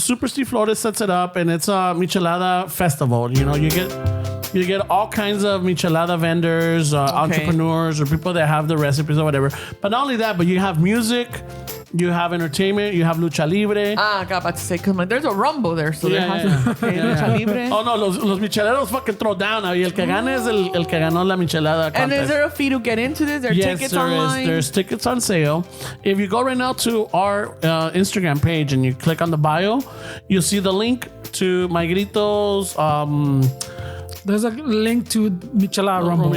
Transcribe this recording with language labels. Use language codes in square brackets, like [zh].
[en] Super Steve Flores sets it up, and it's a Michelada festival. You know, you get all kinds of Michelada vendors, entrepreneurs, or people that have the recipes or whatever. But not only that, but you have music, you have entertainment, you have lucha libre. I got about to say, because there's a rumble there. So there Yeah, has yeah. okay, Yeah, lucha yeah. libre. Oh no, [es] los micheleros [en] fucking throw down. [es] Y el que gana es el que ganó la michelada contest. [en] And is there a fee to get into this? There are tickets there online? is. There's tickets on sale. If you go right now to our Instagram page and you click on the bio, you'll see the link to My Grito's. There's a link to Michelada Rumble. I